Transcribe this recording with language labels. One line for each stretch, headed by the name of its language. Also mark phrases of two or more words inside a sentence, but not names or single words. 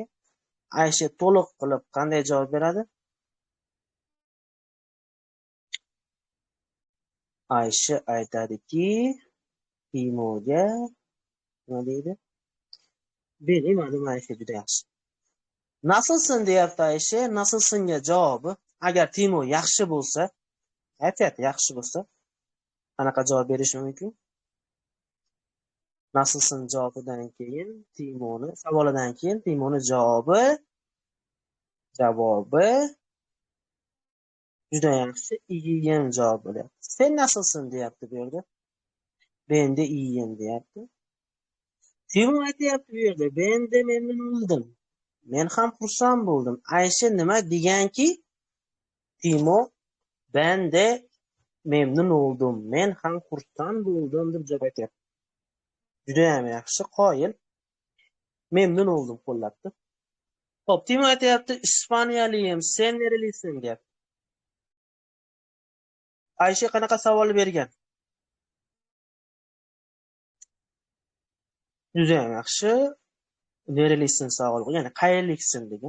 Uzbek: Ayşe to'liq qilib qanday javob beradi? Ayşe aytadiki, Timoga nima deydi?
Turkish: Benim adım Ayşe,
Uzbek: juda yaxshi. Nasılsın deyapti Ayşe. Nasılsınga javobi agar Timo yaxshi bo'lsa, aytayapti yaxshi bo'lsa, qanaqa javob berish mumkin? Nasılsın javobidan keyin Timoni savolidan keyin Timoni javobi juda yaxshi, iyiyim javob bo'lyapti. Sen nasılsın deyapti bu yerda.
Turkish: Ben de iyiyim
Uzbek: deyapti. Timo aytayapti bu yerda,
Turkish: ben de memnun oldum.
Uzbek: Men ham xursand bo'ldim. Ayşe nima deganki?
Turkish: Timo ben de memnun oldum.
Uzbek: Men ham xursand bo'ldim deb javob aytyapti. Juda ham yaxshi, qoyil.
Turkish: Memnun oldum qo'llabdi.
Uzbek: Xo'p, Timo aytayapti,
Turkish: "Ispaniyaliyim, sen nerelisin?"
Uzbek: deyapti. Ayşe qanaqa savol bergan? Juda ham yaxshi. Nerelisin sog'lig'i, ya'ni qayerliksin degan.